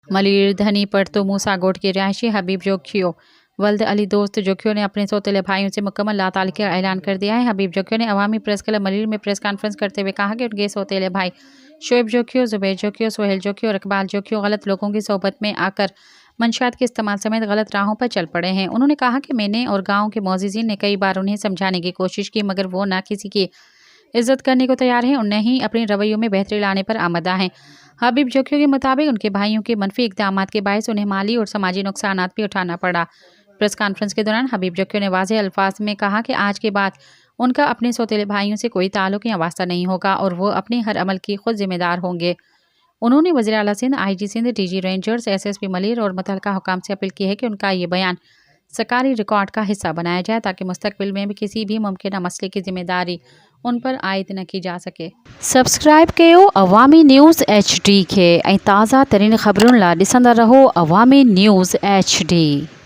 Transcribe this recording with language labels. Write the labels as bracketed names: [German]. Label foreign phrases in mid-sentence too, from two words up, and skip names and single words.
[Urdu] ملیر دھنی پڑتو موسیٰ گوٹھ کے رہائشی حبیب جوکھیو ولد علی دوست جوکھیو نے اپنے سوتیلے بھائیوں سے مکمل لاتعلقی کا اعلان کر دیا ہے. حبیب جوکھیو نے عوامی پریس کلب ملیر میں [English] press conference [Urdu] کرتے ہوئے کہا کہ ان کے سوتیلے بھائی شعیب جوکھیو، زبیر جوکھیو، سہیل جوکھیو اور اقبال جوکھیو غلط لوگوں کی صحبت میں آ کر منشیات کے استعمال سمیت غلط راہوں پر چل پڑے ہیں. انہوں نے کہا کہ میں نے اور گاؤں کے معززین نے کئی بار انہیں سمجھانے کی کوشش کی، مگر وہ نہ کسی کی عزت کرنے کو تیار ہیں اور نہ ہی اپنے رویوں میں بہتری لانے پر آمادہ ہیں. حبیب جوکھیو کے مطابق ان کے بھائیوں کے منفی اقدامات کے باعث انہیں مالی اور سماجی نقصانات بھی اٹھانا پڑا. [English] press conference [Urdu] کے دوران حبیب جوکھیو نے واضح الفاظ میں کہا کہ آج کے بعد ان کا اپنے سوتیلے بھائیوں سے کوئی تعلق یا واسطہ نہیں ہوگا اور وہ اپنے ہر عمل کی خود ذمہ دار ہوں گے. انہوں نے وزیر اعلیٰ سندھ، IG سندھ، DG رینجرز، SSP ملیر اور متعلقہ حکام سے اپیل کی ہے کہ ان کا یہ بیان سرکاری ریکارڈ کا حصہ بنایا جائے تاکہ مستقبل میں بھی کسی بھی ممکن مسئلے کی ذمہ داری ان پر عائد نہ کی جا سکے. [Sindhi] सब्सक्राइब कयो अवामी न्यूज़ HD के ऐं ताज़ा तरीन ख़बरुनि लाइ ॾिसंदा रहो अवामी न्यूज़ HD।